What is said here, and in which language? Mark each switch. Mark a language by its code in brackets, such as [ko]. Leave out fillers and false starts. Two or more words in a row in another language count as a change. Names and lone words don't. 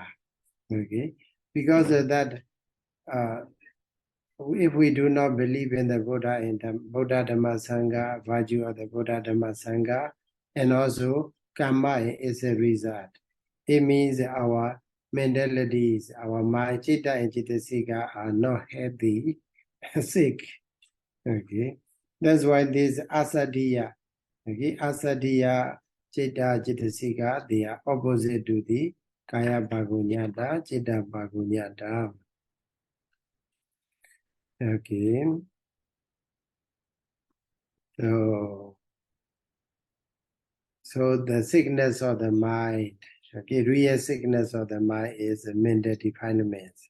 [en] Okay, because of that, if we do not believe in the Buddha and Buddha, Dhamma, Sangha, virtue of the Buddha, Dhamma, Sangha, and also karma is a result. It means our mentalities, our mind, Citta and Cetasika are not healthy, sick. Okay, that's why this asadhiya, okay, [pi] asadhiya, Citta, Cetasika, [en] they are opposite to the [pi] Kaya Bhagonyata, Citta Bhagonyata. [en] Okay, so the sickness of the mind, Okay, real sickness of the mind is mental defilements.